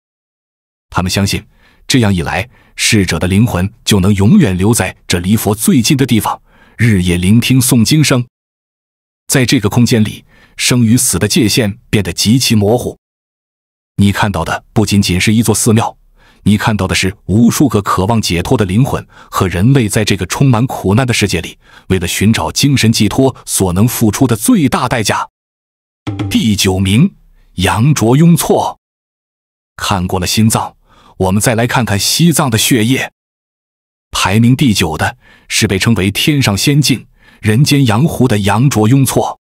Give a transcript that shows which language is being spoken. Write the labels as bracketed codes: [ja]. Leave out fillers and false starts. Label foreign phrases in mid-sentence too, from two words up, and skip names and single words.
[zh] 他們相信，這樣一來，逝者的靈魂就能永遠留在這離佛最近的地方，日夜聆聽诵經聲。在這個空間裡，生與死的界限變得極其模糊。你看到的不僅僅是一座寺廟，你看到的是無數個渴望解脫的靈魂和人類在這個充滿苦難的世界裡，為了尋找精神寄託所能付出的最大代價。第9名，羊卓雍措。看過了心臟，我們再來看看西藏的血液。排名第9的是被稱為天上仙境、人間羊湖的羊卓雍措。